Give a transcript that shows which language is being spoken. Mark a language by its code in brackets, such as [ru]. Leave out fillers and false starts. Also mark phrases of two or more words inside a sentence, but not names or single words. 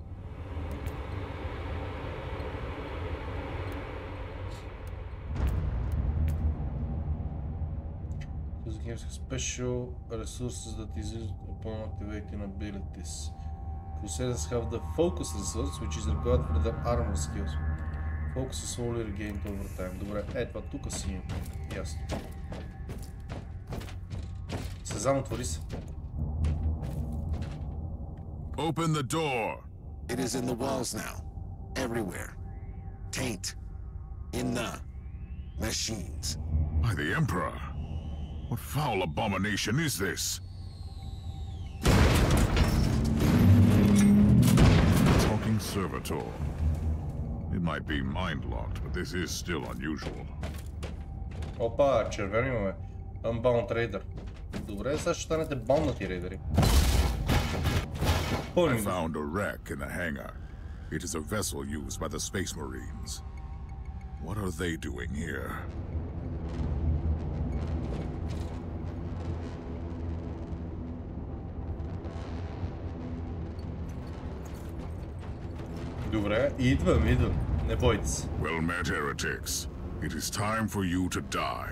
[en] Special resources that is used upon activating abilities. Crusaders have the focus resource, which is required for their armor skills. Focus is slowly regained over time. [bg] Добре, това тук си има. Ясно. Сезам, отвори се. [en] Open the door! It is in the walls now. Everywhere. Taint. In the machines. By the Emperor! What foul abomination is this? Talking servitor. It might be mind-locked, but this is still unusual. [bg] Опа, червено имаме. [en] Unbound Raider. [bg] Добре, сега ще станете баунати рейдери. [en] I found a wreck in the hangar. It is a vessel used by the Space Marines. What are they doing here? [bg] Добре, идвам. Не бойте се. [en] Well met, heretics. It is time for you to die.